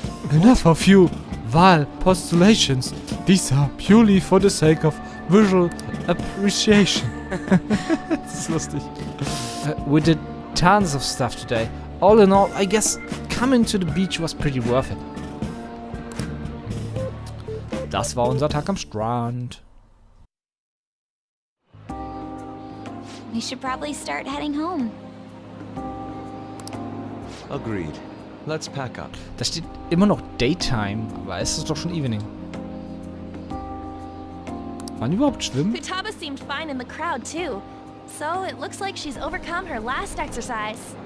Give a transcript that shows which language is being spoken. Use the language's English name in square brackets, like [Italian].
[English] Enough of you vile postulations. These are purely for the sake of visual appreciation. [German] Das ist lustig. [English] We did tons of stuff today. All in all, I guess coming to the beach was pretty worth it. [German] Das war unser Tag am Strand. [English] We should probably start heading home. Agreed. Let's pack up. [German] Da steht immer noch Daytime, aber es ist doch schon Evening. Wann überhaupt schwimmen? [English] Futaba seemed fine in the crowd too. So it looks like she's overcome her last exercise.